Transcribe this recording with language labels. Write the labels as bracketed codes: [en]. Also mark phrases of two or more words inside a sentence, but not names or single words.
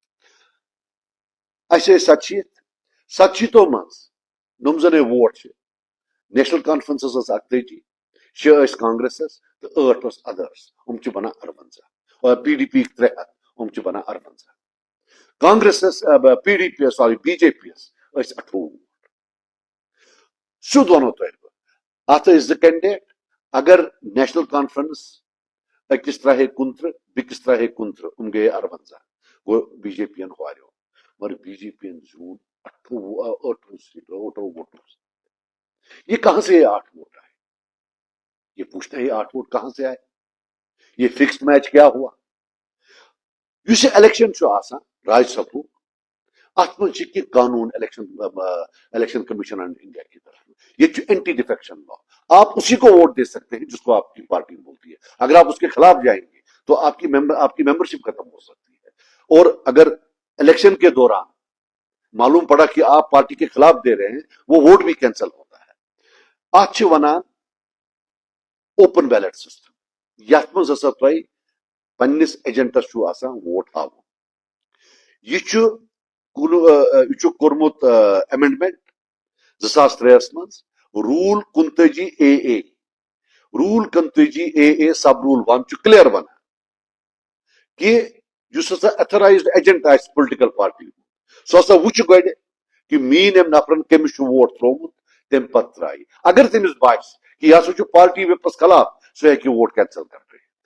[ks] اسہِ ٲسۍ 47 منٛز یِم زن ووٹ چھِ نیشنل کانفرنسس ٲس 38 6 ٲسۍ کانگریسس تہٕ 8 اوس ادرس چھِ بنان 58 پی ڈی پی 300 چھِ بنان 58 کانگریسس پی ڈی پی سوری بی جے پی یس ٲسۍ 28 ووٹ سیوٚد ونو تۄہہِ بہٕ اتھ ٲسۍ زٕ کینڈیڈیٹ اگر نیشنل کانفرنس أکِس تراہے 29 بیٚکِس تراہے 29 گٔیے 58 گوٚو بی جے پی ین ہاریو مگر بی جے پی ین زیوٗن 8 ووٹو [ur] یہ کہاں سے یہ 8 ووٹ آئے یہ پوچھتے ہیں یہ 8 ووٹ کہاں سے آئے [ks] یہ [en] fixed match [ur] کیا ہوا [ks] اس الیکشن چھُ آسان راجیہ سبھا ات منٛز چھِ کینٛہہ قانون [ur] الیکشن کمیشن آف انڈیا کی طرف یہ [en] anti defection law [ur] آپ اسی کو ووٹ دے سکتے ہیں جس کو آپ کی پارٹی بولتی ہے اگر آپ اس کے خلاف جائیں گے تو آپ کی ممبرشپ ختم ہو سکتی ہے اور اگر الیکشن کے دوران معلوم پڑا کہ آپ پارٹی کے خلاف دے رہے ہیں وہ ووٹ بھی کینسل ہوتا ہے [ks] ات چھِ ونان [en] open ballot system [ks] یتھ منٛز ہسا تۄہہِ پننس ایجنٹس چھُ آسان ووٹ ہاوُن یہ چھُ کوٚرمُت ایمینڈمنٹ 2003 منٛز روٗل 29A روٗل 29A سب روٗل 1 چھُ کلیر ونان کہ یُس ہسا [en] authorized agent [ks] آسہِ [en] political party [ks] سُہ ہسا وٕچھِ گۄڈٕ کہ میٲنۍ أمۍ نفرن کٔمِس چھُ ووٹ تروومُت تمہِ پتہٕ ترایہِ اگر تٔمِس باسہِ کہ یہ ہسا چھُ پارٹی وِپس خلاف سُہ ہیٚکہِ ووٹ کینسل کرنٲوِتھ